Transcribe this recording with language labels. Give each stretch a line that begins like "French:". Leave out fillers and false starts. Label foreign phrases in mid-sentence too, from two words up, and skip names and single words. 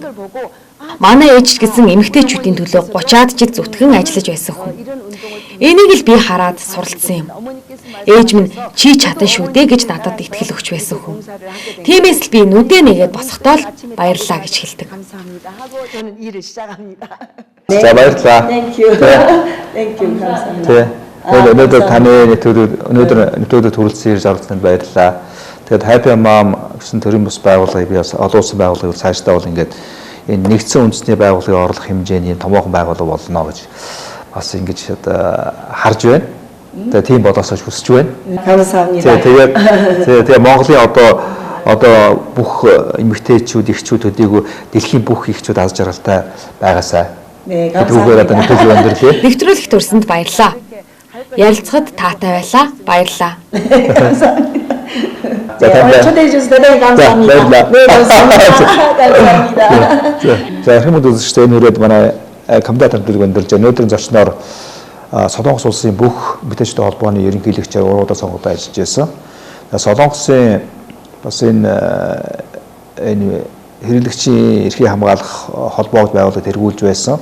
Mongolian: Манай ээж гэсэн эмэгтэйчүүдийн төлөө 30-аад жил зүтгэн ажиллаж байсан хүн. Энийг л би хараад суралцсан юм. Ээж минь чи чадан шүү дээ гэж надад итгэл өгч байсан хүн. Тиймээс л би нүдээ нэгээд босохдоо л баярлалаа гэж хэлдэг. За баярлалаа.
English: Thank you.
Korean: 감사합니다.
Mongolian: Өнөөдөр таны нэвтрүүлэгт хүрэлцэн ирж оролцсонд баярлалаа. Тэгээд Хаппи Мом гэсэн төрийн бус байгууллагыг би бас олон улсын байгууллагыг цаашдаа бол ингээд энэ нэгдсэн үндэсний байгууллагын орлох хэмжээний томоохон байгууллага болно гэж бас ингэж харж байна. Тэгээд тийм болоосоо хүсэж байна. Тэгээд Монголын одоо бүх эмэгтэйчүүд, эхчүүд төдийгүй дэлхийн бүх эхчүүд аз жаргалтай байгаасаа. Тэгвэл одоо нэвтрүүлэгт өрсөнд баярлалаа. Ярилцахад таатай байлаа. Баярлалаа.
Korean: 초대해 주셔서 대단히 감사합니다. 네, 감사합니다.
Mongolian: За хүмүүс үзэгчтэй энэ хүрээд манай комментатор дүрг өндөрлж өнөөдрийн зочноор Солонгос улсын бүх эмэгтэйчүүдийн холбооны ерөнхийлөгчээр уруудаа сонгогдож ажиллаж байсан. Солонгосын бас энэ хэрэглэгчийн эрхийг хамгаалах холбоог байгуулалт тэргүүлж байсан.